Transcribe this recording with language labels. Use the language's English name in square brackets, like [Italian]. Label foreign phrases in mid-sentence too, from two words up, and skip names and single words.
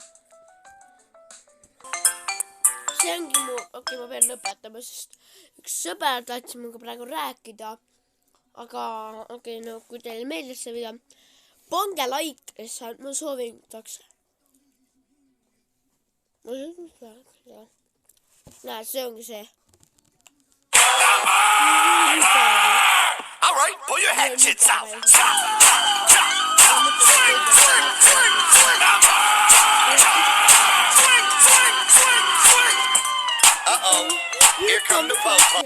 [Estonian] See ongi mu, okei, ma pean lõpetama, sest üks sõber tahtis minuga praegu rääkida. Aga okei, no kui teile meeldis see video, pange like, lihtsalt ma soovitaks. Näe, see ongi see. [English] All right, pull your hatchets out. Uh-oh, here come the po-po.